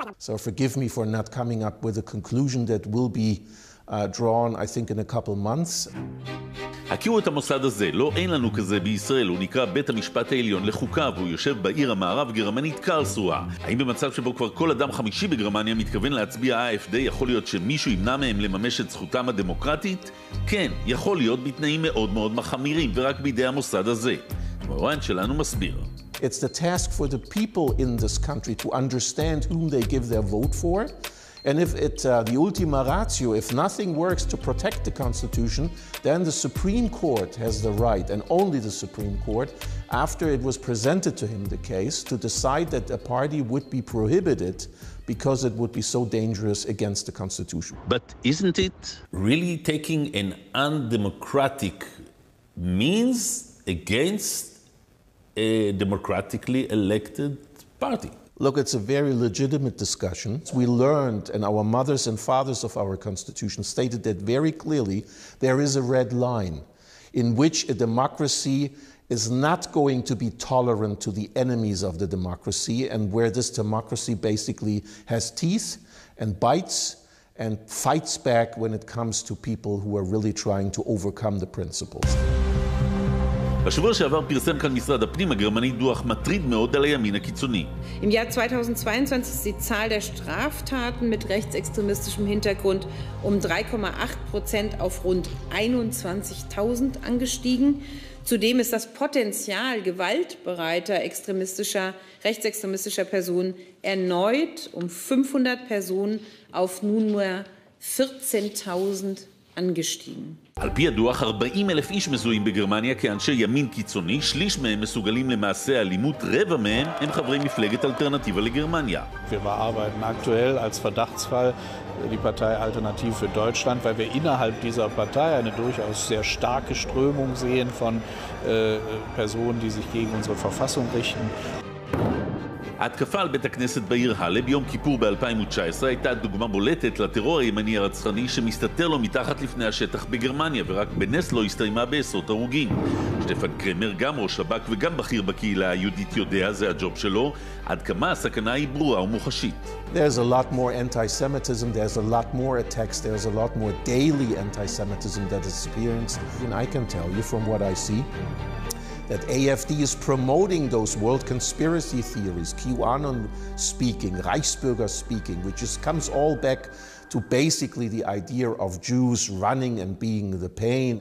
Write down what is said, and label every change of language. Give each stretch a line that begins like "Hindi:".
English: So forgive me for not coming up with a conclusion that will be drawn, I think, in a couple months.
Hebrew: הכירו את המוסד הזה, לא אין לנו כזה בישראל, הוא נקרא בית המשפט העליון לחוקה, והוא יושב בעיר המערב גרמנית קרלסרואה. האם במצב שבו כבר כל אדם חמישי בגרמניה מתכוון להצביע AfD, יכול להיות שמישהו ימנע מהם לממש את זכותם הדמוקרטית? כן, יכול להיות בתנאים מאוד מאוד מחמירים, ורק בידי המוסד הזה. המרואיין שלנו מסביר.
English: It's the task for the people in this country to understand whom they give their vote for. And if the ultima ratio, if nothing works to protect the Constitution, then the Supreme Court has the right, and only the Supreme Court, after it was presented to him the case, to decide that a party would be prohibited because it would be so dangerous against the Constitution. But isn't it really taking an undemocratic means against a democratically elected party? Look, it's a very legitimate discussion. We learned, and our mothers and fathers of our Constitution stated that very clearly, there is a red line in which a democracy is not going to be tolerant to the enemies of the democracy, and where this democracy basically has teeth and bites and fights back when it comes to people who are really trying to overcome the principles.
Hebrew: בשבוע שעבר פרסם כאן משרד הפנים הגרמני דוח מטריד מאוד על הימין הקיצוני.
German: Im Jahr 2022 ist die Zahl der Straftaten mit rechtsextremistischem Hintergrund um 3,8% auf rund 21.000 angestiegen. Zudem ist das Potenzial gewaltbereiter rechtsextremistischer Personen erneut um 500 Personen auf nun nur 14.000 angestiegen.
Hebrew: על פי הדוח, 40,000 איש מזוהים בגרמניה כאנשי ימין קיצוני, שליש מהם מסוגלים למעשה אלימות, רבע מהם הם חברי מפלגת אלטרנטיבה לגרמניה.
German: Wir bearbeiten aktuell als Verdachtsfall die Partei Alternative für Deutschland, weil wir innerhalb dieser Partei eine durchaus sehr starke Strömung sehen von Personen, die sich gegen unsere Verfassung richten.
Hebrew: ההתקפה על בית הכנסת בעיר הלה ביום כיפור ב-2019 הייתה דוגמה בולטת לטרור הימני הרצחני שמסתתר לו מתחת לפני השטח בגרמניה, ורק בנס לא הסתיימה בעשרות הרוגים. שטפן קרמר, גם ראש שב"כ וגם בכיר בקהילה היהודית יודע, זה הג'וב שלו, עד כמה הסכנה היא ברורה ומוחשית.
English: There's a lot more anti-Semitism, there's a lot more attacks, there's a lot more daily anti-Semitism that is experienced. And I can tell you from what I see that AfD is promoting those world conspiracy theories, QAnon speaking, Reichsbürger speaking, which just comes all back to basically the idea of Jews running and being the pain.